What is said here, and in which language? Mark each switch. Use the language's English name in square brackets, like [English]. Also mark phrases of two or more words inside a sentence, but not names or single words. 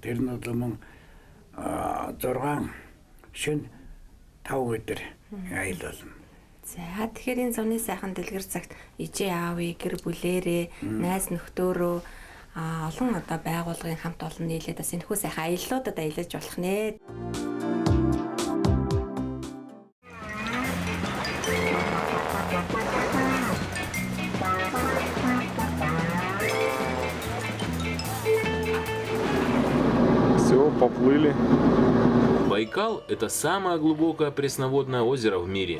[Mongolian] Тэр нь бол мөн 6 шөнө 5 өдөр аялал болно. За тэгэхээр энэ зуны сайхан дэлгэр цагт ижээ аавыг гэр бүлээрээ найз нөхдөөрөө олон одоо байгууллагын хамт олон нийлээд бас энэхүү сайхан аяллуудад аялаж болох нэ. [Russian] Все, поплыли. Байкал – это самое глубокое пресноводное озеро в мире.